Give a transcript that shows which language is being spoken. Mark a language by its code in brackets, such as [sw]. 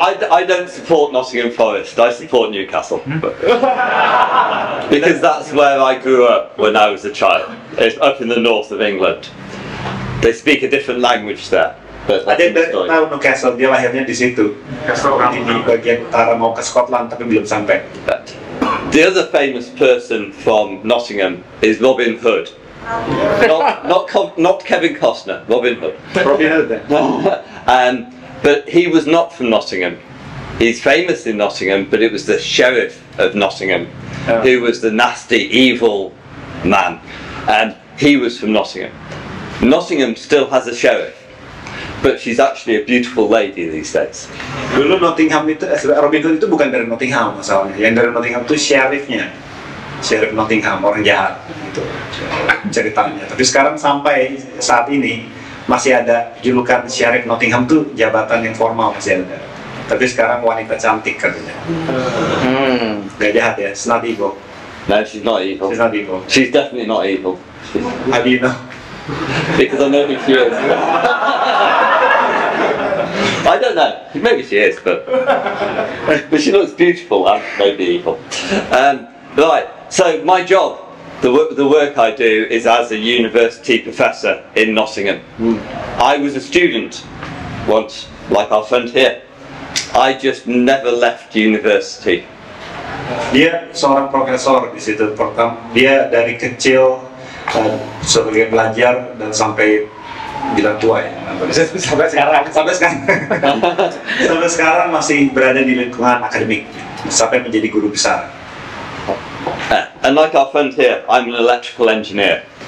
[en] I don't support Nottingham Forest. I support Newcastle, because that's where I grew up when I was a child. It's up in the north of England. They speak a different language there. [id] Ada yang tahu Newcastle, dia lahirnya di situ. Di bagian utara mau ke Scotland tapi belum sampai. [en] The other famous person from Nottingham is Robin Hood. Not Kevin Costner, Robin Hood. Robin Hood. But he was not from Nottingham. He's famous in Nottingham, but it was the sheriff of Nottingham who was the nasty, evil man. And he was from Nottingham. Nottingham still has a sheriff, but she's actually a beautiful lady these days. [id] Dulu Nottingham itu, Robin Hood itu bukan dari Nottingham masalahnya. Yang dari Nottingham itu sheriffnya, sheriff Nottingham, orang jahat gitu ceritanya. Tapi sekarang sampai saat ini masih ada julukan sheriff Nottingham tuh jabatan yang formal masih ada. Tapi sekarang wanita cantik katanya. Gak jahat ya, [en] she's not evil. No, she's not evil. She's not evil. She's definitely not evil. How do you know? Because I know who she is. I don't know. Maybe she is, but she looks beautiful and maybe evil. Right. So my job, the work I do, is as a university professor in Nottingham. I was a student once, like our friend here. I just never left university. [id] Dia seorang profesor di situ. Dia dari kecil sebagai pelajar dan sampai bilang tua ya. Sampai sekarang masih berada di lingkungan akademik sampai menjadi guru besar. [en] And like our friend here, I'm an electrical engineer.